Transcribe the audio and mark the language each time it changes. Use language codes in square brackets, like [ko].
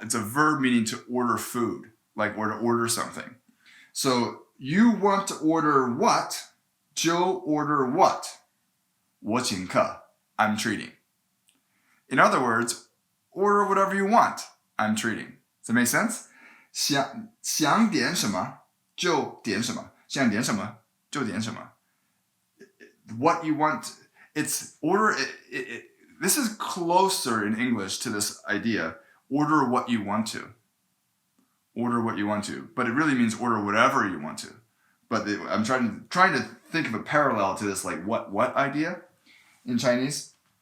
[en] It's a verb meaning to order food, or to order something. So you want to order what? 就 order what? [zh] 我请客. [en] I'm treating. In other words, order whatever you want. I'm treating. Does that make sense? [zh] 想点什么就点什么，想点什么就点什么。 [en] What you want, it's order. This is closer in English to this idea. Order what you want to. Order what you want to, but it really means order whatever you want to. But I'm trying to think of a parallel to this, like what idea in Chinese.